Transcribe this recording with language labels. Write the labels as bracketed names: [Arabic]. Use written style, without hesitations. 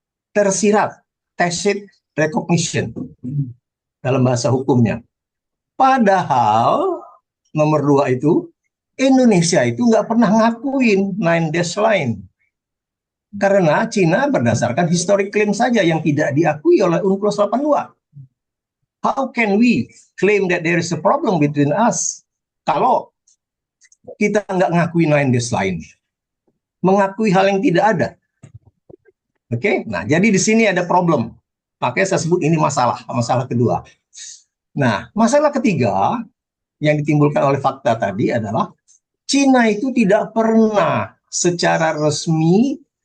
[Indonesian] Tersirat, tacit recognition dalam bahasa hukumnya. Padahal nomor 2 itu, Indonesia itu nggak pernah ngakuin 9 dash line. Karena Cina berdasarkan historic claim saja yang tidak diakui oleh UNCLOS 82. [English] How can we claim that there is a problem between us [Indonesian] kalau kita nggak ngakui [English] 9 dash line? [Indonesian] Mengakui hal yang tidak ada. Oke, nah jadi di sini ada problem. Makanya saya sebut ini masalah kedua. Nah, masalah ketiga yang ditimbulkan oleh fakta tadi adalah Cina itu tidak pernah secara resmi